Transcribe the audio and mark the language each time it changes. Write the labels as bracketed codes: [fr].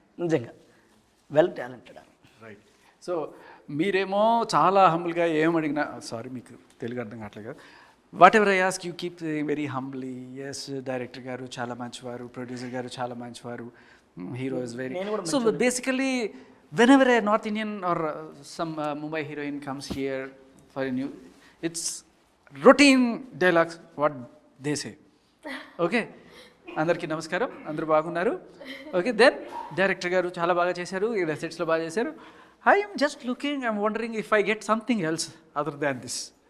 [te] నిజంగా [en] Well talented. Right. [te] So మీరేమో చాలా హంబుల్గా ఏం అడిగినా, సారీ మీకు తెలుగు అర్థం కావట్లేదు కదా, [en] Whatever I ask you keep very humbly. [te] Yes, director గారు చాలా మంచివారు, ప్రొడ్యూసర్ గారు చాలా మంచివారు, [en] Hero is very. So basically whenever a North Indian or some Mumbai heroine comes here for a new, it's routine dialogues what they say. [te] Okay, అందరికీ నమస్కారం, అందరూ బాగున్నారు. ఓకే, దెన్ డైరెక్టర్ గారు చాలా బాగా చేశారు, ఇక్కడ సెట్స్లో బాగా చేశారు. [en] I'm just looking, I'm wondering if I get something else other than this.